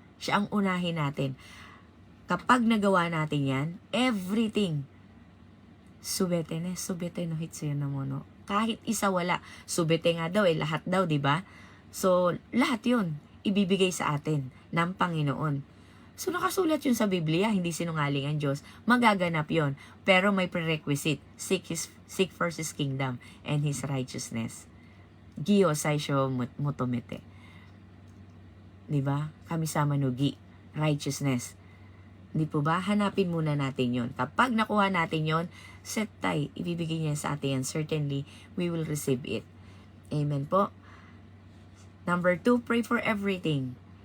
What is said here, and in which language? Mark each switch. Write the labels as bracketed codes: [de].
[tl] Siya ang unahin natin. Kapag nagawa natin yan, [en] everything, [ja] subete no hitsayo no mono. [tl] Kahit isa wala. Subete nga daw, lahat daw, diba? So, lahat yun, ibibigay sa atin ng Panginoon. So, nakasulat yun sa Biblia, hindi sinungaling ang Diyos. Magaganap yun. Pero may prerequisite. [en] Seek first His kingdom and His righteousness. [ja] Giyo saisho motomete. [tl] Diba? [ja] Kami sama nugi. Righteousness. [tl] Di po ba? Hanapin muna natin yon. Kapag nakuha natin yon, set tayo, ibibigay niya sa atin. [en] Certainly, we will receive it. Amen po. Number 2, pray for everything.